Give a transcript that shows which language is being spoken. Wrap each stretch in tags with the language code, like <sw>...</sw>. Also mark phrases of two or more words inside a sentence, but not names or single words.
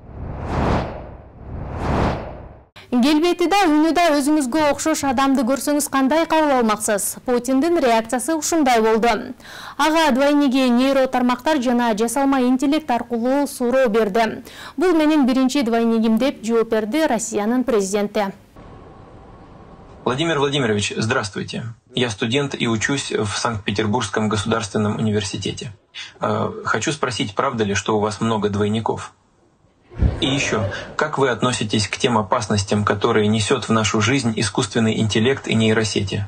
<ky>Келбети да, үнү да өзүңүзгө окшош адамды көрсөңүз кандай кабыл алмаксыз? Путиндин реакциясы ушундай болду. Ага двойниги нейро тармактар жана жасалма интеллект аркылуу суроо берди. Бул менин биринчи двойнигим деп жооп берди Россиянын президенти.</ky> <ru>Владимир Владимирович, здравствуйте. Я студент и учусь в Санкт-Петербургском государственном университете. Хочу спросить, правда ли, что у вас много двойников? И еще, как вы относитесь к тем опасностям, которые несет в нашу жизнь искусственный интеллект и нейросети?</ru>